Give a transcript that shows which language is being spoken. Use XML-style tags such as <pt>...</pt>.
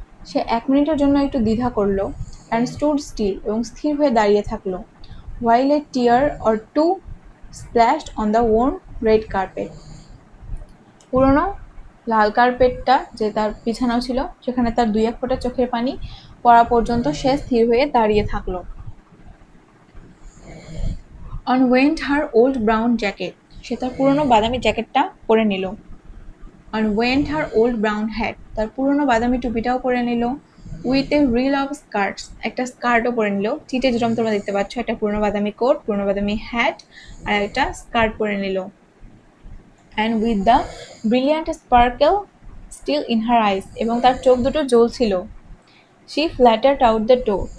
<bn>সে 1 মিনিটের জন্য একটু দ্বিধা করলো</bn> <en>and stood still</en> <bn>এবং স্থির হয়ে দাঁড়িয়ে থাকলো</bn> <en>while a tear or two splashed on the worn red carpet.</en> <bn>পুরনো লাল কার্পেটটা যে তার বিছানাও ছিল সেখানে তার 2-1 ফোঁটা চোখের পানি পড়া পর্যন্ত সে স্থির হয়ে দাঁড়িয়ে থাকলো।</bn> <en>On went her old brown jacket.</en> <bn>সে তার পুরনো বাদামি জ্যাকেটটা পরে নিল।</bn> <en>On went her old brown hat.</en> <bn>তার পুরনো বাদামি টুপিটাও পরে নিল।</bn> <en>With a reel of skirts.</en> <bn>একটা স্কার্টও পরে নিল। চিটে যেরকম তোমরা দেখতে পাচ্ছ, একটা পুরনো বাদামি কোট, পুরনো বাদামি হ্যাট আর একটা স্কার্ট পরে নিল।</bn> <en>And with the brilliant sparkle still in her eyes.</en> <bn>এবং তার চোখ দুটো জ্বলছিল।</bn> <en>She fluttered out the door.</en>